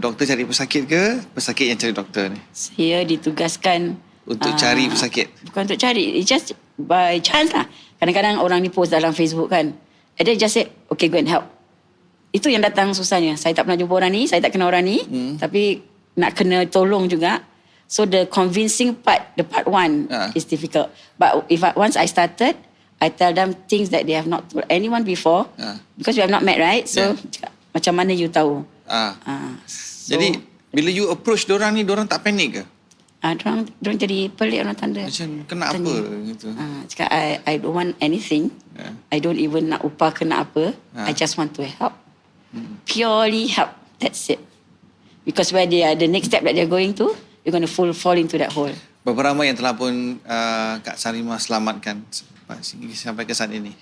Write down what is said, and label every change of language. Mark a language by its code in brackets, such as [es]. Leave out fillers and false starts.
[ms] Doktor cari pesakit ke pesakit yang cari doktor ni? Saya ditugaskan untuk cari pesakit. Bukan untuk cari, [en] it's just by chance lah. [ms] Kadang-kadang orang ni post dalam Facebook kan, [en] and then just say, okay, go and help. [ms] Itu yang datang susahnya. Saya tak pernah jumpa orang ni, saya tak kenal orang ni, tapi nak kena tolong juga. [en] So the convincing part, the part one is difficult. But once I started, I tell them things that they have not told anyone before, because we have not met, right? [ms] So macam mana you tahu? So, jadi bila you approach diorang ni, diorang tak panik ke? Diorang jadi pelik, orang tanda. Macam kena apa gitu. [en] Cakap I don't want anything. I don't even [ms] nak upah kena apa. [en] I just want to help. Purely help. That's it. Because where they are, the next step that they're going to, you're going to fall into that hole. [ms] Berapa ramai yang telah pun Kak Sarimah selamatkan sampai ke saat ini?